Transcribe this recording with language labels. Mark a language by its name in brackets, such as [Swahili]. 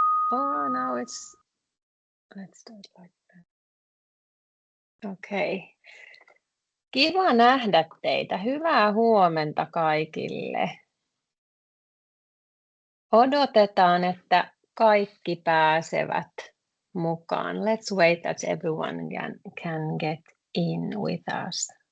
[English] Oh, now let's do it like that. [Finnish] Okay. Kiva nähdä teitä. Hyvää huomenta kaikille. Odotetaan, että kaikki pääsevät mukaan. [English] Let's wait that everyone can get in with us.